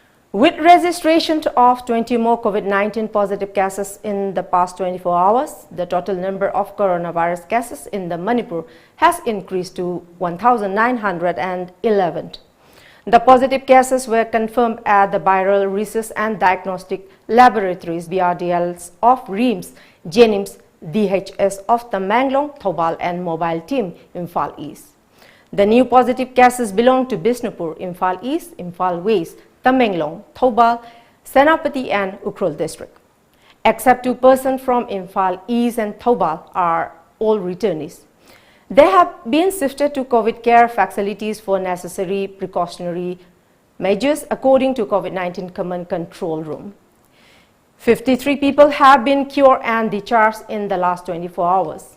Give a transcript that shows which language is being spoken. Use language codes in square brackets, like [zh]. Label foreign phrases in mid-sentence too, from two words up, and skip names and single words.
[en] With registration of 20 more COVID-19 positive cases in the past 24 hours, the total number of coronavirus cases in the Manipur has increased to 1,911. The positive cases were confirmed at the Viral Research and Diagnostic Laboratories (BRDLs) of RIMS, Jenims, DHS of Tamenglong, Thoubal and Mobile Team, Imphal East. The new positive cases belong to Bisnupur, Imphal East, Imphal West, Tamenglong, Thoubal, Senapati and Ukhrul district. Except 2 persons from Imphal East and Thoubal are all returnees. They have been shifted to COVID care facilities for necessary precautionary measures according to COVID-19 Command Control Room. 53 people have been cured and discharged in the last 24 hours.